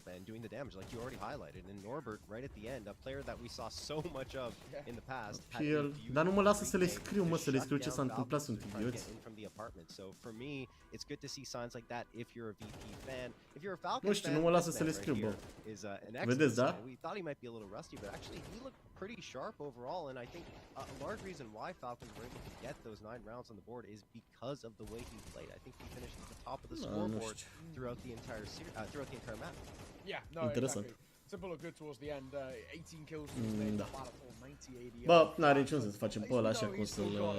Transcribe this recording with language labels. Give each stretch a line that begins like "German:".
English: doing the damage, like you already highlighted, and Norbert right at the end, a player that we saw so much of in the past.
Romanian: Dar nu mă lasă să le scriu, mă, să le scriu ce s-a întâmplat, sunt idioți.
English: So for me, it's good to see signs like that if you're a VP fan. If you're a Falcons
Romanian: nu știu, nu mă lasă să le scriu, bă. Vedeți, da?
English: We thought he might be a little rusty, but actually he looked pretty sharp overall, and I think a large reason why Falcons were able to get those 9 rounds on the board is because of the way he played. I think he finished at the top of the scoreboard throughout the entire map. Yeah, no, exactly. S1MPLE looked good towards the end. 18 kills to stay in the battle, 90-80.
Romanian: Bă, n-are niciun sens să facem pe ăla așa cum să-l...